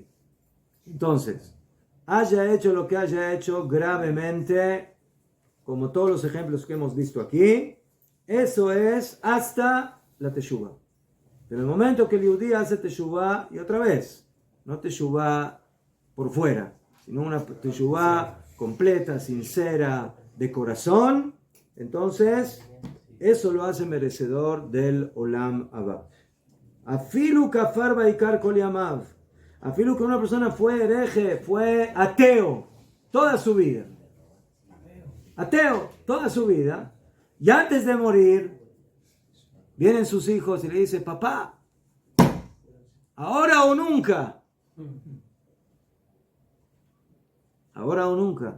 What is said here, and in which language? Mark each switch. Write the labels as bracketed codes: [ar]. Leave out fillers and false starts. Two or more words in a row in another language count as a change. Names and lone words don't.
[es] Entonces, haya hecho lo que haya hecho gravemente, como todos los ejemplos que hemos visto aquí, eso es hasta la teshuvá. Pero en el momento que el yehudí hace teshuvá, y otra vez, no teshuvá por fuera, sino una teshuvá completa, sincera, de corazón, entonces eso lo hace merecedor del [he] עולם הבא. אפילו כפר בעיקר כל ימיו, [es] afilu que una persona fue hereje, fue ateo toda su vida, ateo toda su vida, y antes de morir vienen sus hijos y le dicen: papá, ahora o nunca. Ahora o nunca.